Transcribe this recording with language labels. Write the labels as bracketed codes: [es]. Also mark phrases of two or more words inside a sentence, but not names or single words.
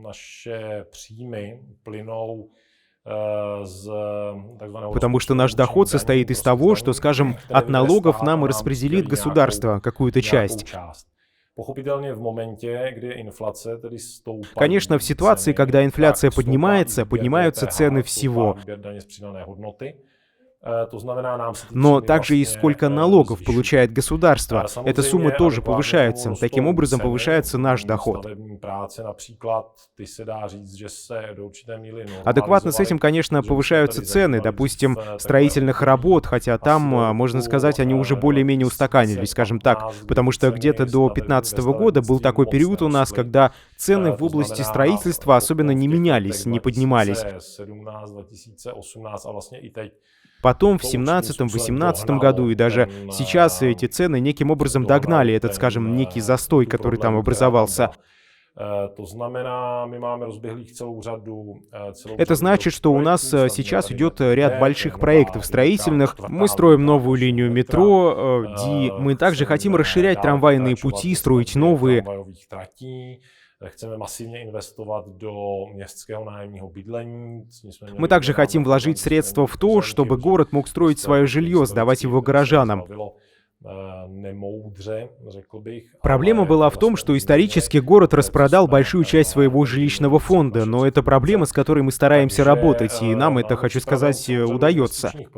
[ru] Потому что наш доход состоит из того, что, скажем, от налогов нам распределит государство какую-то часть. Конечно, в ситуации, когда инфляция поднимается, поднимаются цены всего. [cs] To znamená, nám se ty [ru] Но [cs] příjmy [ru] также и [cs] vlastně, [ru] сколько налогов [cs] zvyšují. [ru] получает государство. Эта сумма [cs] Samozřejmě [ru] тоже [cs] adekvátně [ru] повышается. [cs] tomu [ru] Таким [cs] rostou [ru] образом [cs] ceny, [ru] повышается наш доход. [cs] stavební práce například, ty se dá říct, že se do určité míry [ru] Адекватно с этим, конечно, [cs] normalizovaly, [ru] повышаются [cs] protože [ru] цены, [cs] tady [ru] допустим, [cs] takové [ru] строительных работ, хотя там, [cs] asi [ru] можно [cs] do [ru] сказать, они уже более-менее устаканились, скажем так, потому что где-то до 2015 года был такой период у нас, когда цены в области строительства особенно не менялись, не поднимались. [cs] 2017, 2018 a vlastně i teď. [ru] Потом в 17-18 году и даже сейчас эти цены неким образом догнали этот, скажем, некий застой, который там образовался. Это значит, что у нас сейчас идет ряд больших проектов строительных. Мы строим новую линию метро, мы также хотим расширять трамвайные пути, строить новые. [cs] Chceme masivně investovat do městského nájemního bydlení. [ru] Мы также хотим вложить средства в то, чтобы город мог строить свое жилье, сдавать его горожанам. Проблема была в том, что исторически город распродал большую часть своего жилищного фонда, но это проблема, с которой мы стараемся работать, и нам это, хочу сказать, удается.